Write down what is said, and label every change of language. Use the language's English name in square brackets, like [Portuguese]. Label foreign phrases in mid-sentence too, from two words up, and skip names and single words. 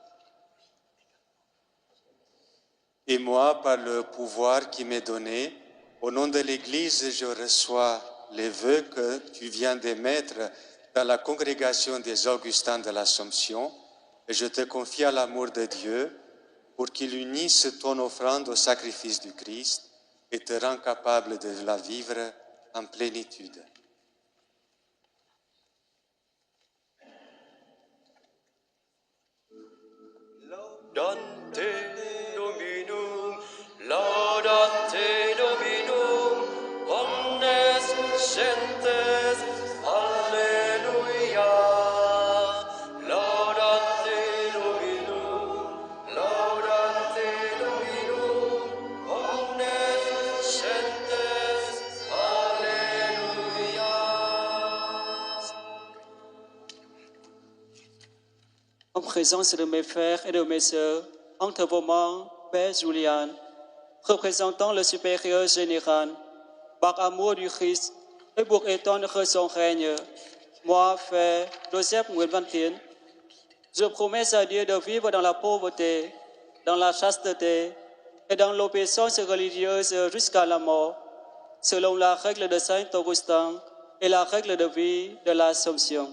[French] Et moi, par le pouvoir qui m'est donné, au nom de l'Église, je reçois les vœux que tu viens d'émettre dans la congrégation des Augustins de l'Assomption, et je te confie à l'amour de Dieu pour qu'il unisse ton offrande au sacrifice du Christ et te rend capable de la vivre en plénitude. [Latin] Laudate Dominum, laudate Dominum, omnes gentes, alleluia. Laudate Dominum, omnes gentes, alleluia. [French] En présence de mes frères et de mes sœurs, entre vos mains, Père Julian, représentant le supérieur général, par amour du Christ et pour étendre son règne, moi, frère Joseph Nguyễn Văn Tiến, je promets à Dieu de vivre dans la pauvreté, dans la chasteté et dans l'obéissance religieuse jusqu'à la mort, selon la règle de Saint Augustin et la règle de vie de l'Assomption.